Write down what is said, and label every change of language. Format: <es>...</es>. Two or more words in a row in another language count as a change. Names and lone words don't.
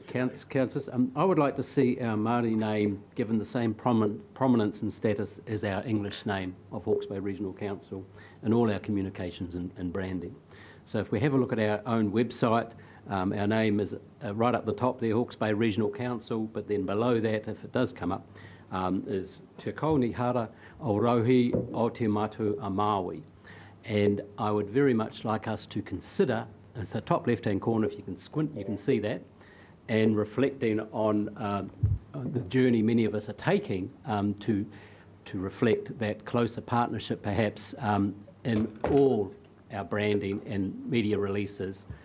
<en>Councillors, I would like to see our Māori name given the same prominence and status as our English name of Hawke's Bay Regional Council in all our communications and branding. So if we have a look at our own website, our name is right up the top there, Hawke's Bay Regional Council, but then below that, if it does come up, is Te Kaunihara o Rohi o Te Matu a Maui. And I would very much like us to consider, it's the top left-hand corner, if you can squint, you can see that, and reflecting on the journey many of us are taking to reflect that closer partnership perhaps in all our branding and media releases.</en>